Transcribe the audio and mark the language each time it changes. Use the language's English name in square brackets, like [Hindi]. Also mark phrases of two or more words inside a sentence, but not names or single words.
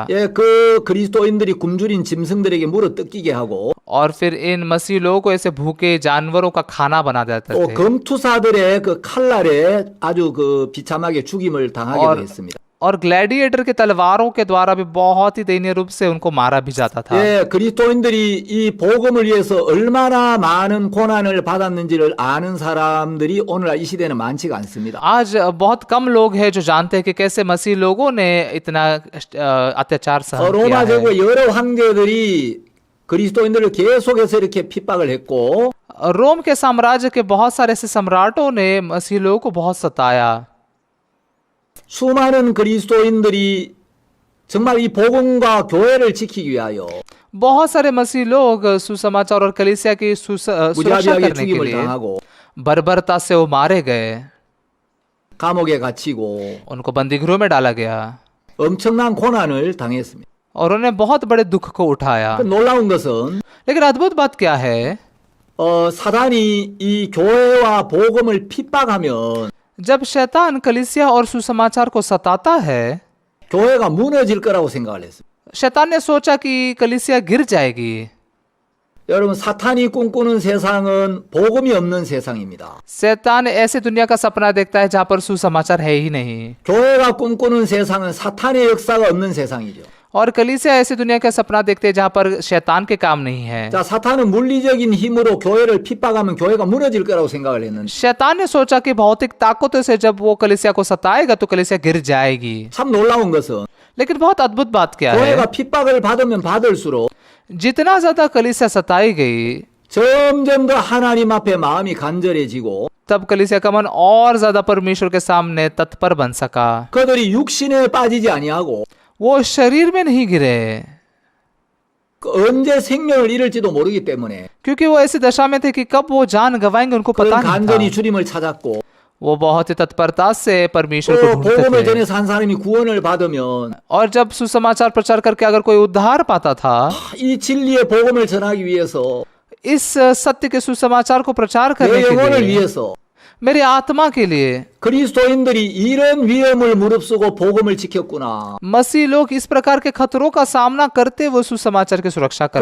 [Korean] 예, 그 그리스도인들이 굶주린 짐승들에게 물어 뜯기게 하고 [Hindi] और फिर इन मसीह लोगों को ऐसे भूखे जानवरों का खाना बना देते [Korean] 또 [Hindi] थे [Korean] 검투사들의 그 칼날에 아주 그 비참하게 죽임을 당하기도 했습니다. [Hindi] और ग्लैडिएटर के तलवारों के द्वारा भी बहुत ही दयनीय रूप से उनको मारा भी जाता था। [Korean] 예, 그리스도인들이 이 복음을 위해서 얼마나 많은 고난을 받았는지를 아는 사람들이 오늘날 이 시대는 많지가 않습니다. [Hindi] आज बहुत कम लोग हैं जो जानते हैं कि कैसे मसीह लोगों ने इतना अत्याचार सहन किया [Korean] 로마 [Hindi] है। [Korean] 제국의 여러 황제들이 그리스도인들을 계속해서 이렇게 핍박을 했고 [Hindi] रोम के साम्राज्य के बहुत सारे ऐसे सम्राटों ने मसीह लोगों को बहुत सताया। [Korean] 수많은 그리스도인들이 정말 이 복음과 교회를 지키기 위하여 [Hindi] बहुत सारे मसीह लोग सुसमाचार और कलीसिया की सुरक्षा [Korean] 무자비하게 [Hindi] करने के [Korean] 죽임을 [Hindi] लिए [Korean] 당하고 [Hindi] बर्बरता से वो मारे गए, [Korean] 감옥에 갇히고 [Hindi] उनको बंदी गृह में डाला गया [Korean] 엄청난 고난을 당했습니다. [Hindi] और उन्हें बहुत बड़े दुख को उठाया। [Korean] 그 놀라운 것은 [Hindi] लेकिन अद्भुत बात क्या है, [Korean] 사단이 이 교회와 복음을 핍박하면 [Hindi] जब शैतान कलीसिया और सुसमाचार को सताता है, [Korean] 교회가 무너질 거라고 생각을 했습니다. [Hindi] शैतान ने सोचा कि कलीसिया गिर जाएगी। [Korean] 여러분 사탄이 꿈꾸는 세상은 복음이 없는 세상입니다. [Hindi] शैतान ऐसे दुनिया का सपना देखता है जहां पर सुसमाचार है ही नहीं, [Korean] 교회가 꿈꾸는 세상은 사탄의 역사가 없는 세상이죠. [Hindi] और कलीसिया ऐसी दुनिया का सपना देखते हैं जहां पर शैतान के काम नहीं है। [Korean] 자, 사탄은 물리적인 힘으로 교회를 핍박하면 교회가 무너질 거라고 생각을 했는데 [Hindi] शैतान ने सोचा कि भौतिक ताकतों से जब वो कलीसिया को सताएगा तो कलीसिया गिर जाएगी। [Korean] 참 놀라운 것은 [Hindi] लेकिन बहुत अद्भुत बात क्या है, [Korean] 교회가 핍박을 받으면 받을수록 [Hindi] जितना ज्यादा कलीसिया सताई गई [Korean] 점점 더 하나님 앞에 마음이 간절해지고 [Hindi] तब कलीसिया का मन और ज्यादा परमेश्वर के सामने तत्पर बन सका। [Korean] 그들이 육신에 빠지지 아니하고 [Hindi] वो शरीर में नहीं गिरे [Korean] 언제 생명을 잃을지도 모르기 때문에 [Hindi] क्योंकि वो ऐसी दशा में थे कि कब वो जान गवाएंगे उनको [Korean] 그런 [Hindi] पता नहीं [Korean] 간절히 [Hindi] था। [Korean] 주님을 찾았고 [Hindi] वो बहुत ही तत्परता से परमेश्वर [Korean] 또 [Hindi] को ढूंढते [Korean] 복음을 [Hindi] थे। [Korean] 전해서 한 사람이 구원을 받으면 [Hindi] और जब सुसमाचार प्रचार करके अगर कोई उद्धार पाता था, [Korean] 이 진리의 복음을 전하기 위해서 [Hindi] इस सत्य के सुसमाचार को प्रचार [Korean] 내 [Hindi] करने के [Korean] 영혼을 [Hindi] लिए, [Korean] 위해서 [Hindi] मेरी आत्मा के लिए। [Korean] 그리스도인들이 이런 위험을 무릅쓰고 복음을 지켰구나. [Hindi] मसीह लोग इस प्रकार के खतरों का सामना करते हुए सुसमाचार की सुरक्षा करते